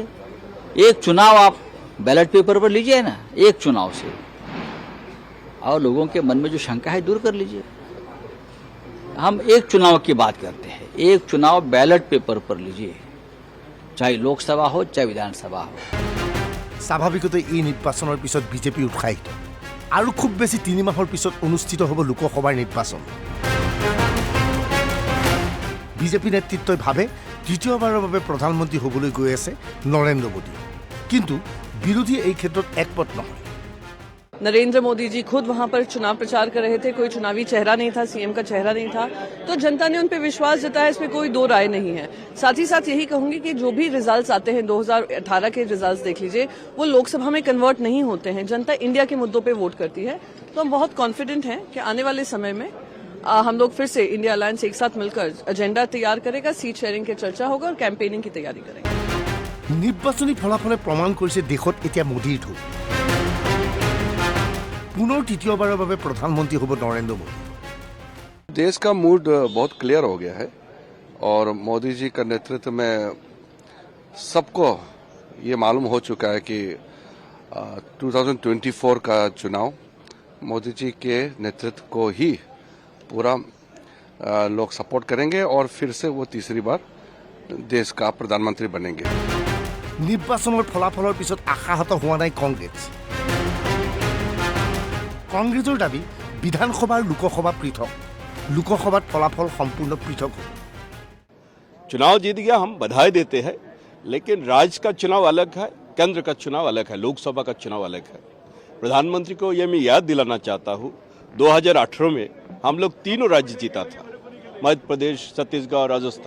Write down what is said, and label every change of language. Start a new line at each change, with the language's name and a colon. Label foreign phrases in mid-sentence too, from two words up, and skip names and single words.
Hindi: एक चुनाव आप
English: ballot paper
Hindi: पर लीजिए ना, एक चुनाव से, और लोगों के मन में जो शंका है दूर कर लीजिए। हम एक चुनाव की बात करते हैं, एक चुनाव
English: ballot paper
Hindi: पर लीजिए, चाहे लोकसभा हो चाहे विधानसभा हो।
Assamese: স্বাভাৱিকতে এই নিৰ্বাচনৰ পিছত বিজেপি উৎসাহিত আৰু খুব বেছি 3 মাহৰ পিছত অনুষ্ঠিত হ'ব লোকসভাৰ নিৰ্বাচন। বিজেপি নেতৃত্বই ভাবে তৃতীয়বাৰৰ বাবে প্ৰধানমন্ত্ৰী হ'বলৈ গৈ আছে নৰেন্দ্ৰ মোদী, কিন্তু বিৰোধী এই ক্ষেত্ৰত একমত নহয়।
Hindi: नरेंद्र मोदी जी खुद वहां पर चुनाव प्रचार कर रहे थे, कोई चुनावी चेहरा नहीं था, सीएम का चेहरा नहीं था, तो जनता ने उन पर विश्वास जताया, इसमें कोई दो राय नहीं है। साथ ही साथ यही कहूंगी कि जो भी रिजल्ट्स आते हैं 2018 के रिजल्ट्स देख लीजिए, वो लोकसभा में कन्वर्ट नहीं होते हैं, जनता इंडिया के मुद्दों पर वोट करती है। तो हम बहुत कॉन्फिडेंट हैं कि आने वाले समय में हम लोग फिर से इंडिया अलायंस एक साथ मिलकर एजेंडा तैयार करेगा,
English: seat sharing
Hindi: की चर्चा होगा और कैंपेनिंग की तैयारी करेंगे।
Assamese: নিৰ্বাচনী ফলাফলে প্ৰমাণ কৰিছে দেশত এতিয়া মোদীৰ ঢৌ। পুনৰ তৃতীয়বাৰৰ বাবে প্ৰধানমন্ত্ৰী হ'ব নৰেন্দ্ৰ মোদী।
Hindi: देश का मूड बहुत क्लियर हो गया है और मोदी जी का नेतृत्व में सबको ये मालूम हो चुका है कि 2024 का चुनाव मोदी जी के नेतृत्व को ही पूरा लोग सपोर्ट करेंगे और फिर से वो तीसरी बार देश का प्रधानमंत्री बनेंगे।
Assamese: নিৰ্বাচনৰ ফলাফলৰ পিছত আশাহত হোৱা নাই কংগ্ৰেছ। কংগ্ৰেছৰ দাবী বিধানসভা আৰু লোকসভা পৃথক, লোকসভাত ফলাফল সম্পূৰ্ণ পৃথক হ'ব।
Hindi: चुनाव जीत गया हम बधाई देते हैं, लेकिन राज्य का चुनाव अलग है, केंद्र का चुनाव अलग है, लोकसभा का चुनाव अलग है। प्रधानमंत्री को ये मैं याद दिलाना चाहता हूँ, 2018 में हम लोग तीनों राज्य जीता था, मध्य प्रदेश, छत्तीसगढ़ और राजस्थान।